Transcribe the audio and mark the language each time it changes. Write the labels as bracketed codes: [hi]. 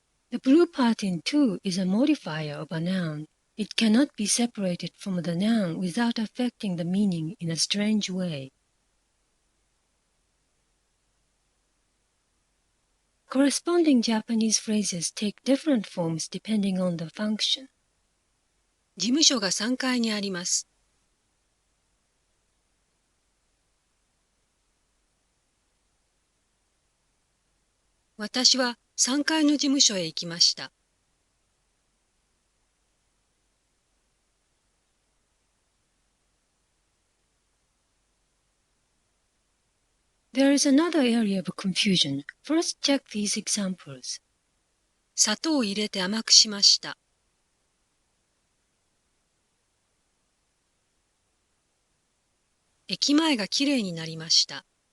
[en] The blue part in two is a modifier of a noun. It cannot be separated from the noun without affecting the meaning in a strange way. Corresponding Japanese phrases take different forms depending on the function. [ja] 事務所が3階にあります。私は3階の事務所へ行きました。 [en] There is another area of confusion. First, check these examples. [ja] 砂糖を入れて甘くしました。駅前がきれいになりました。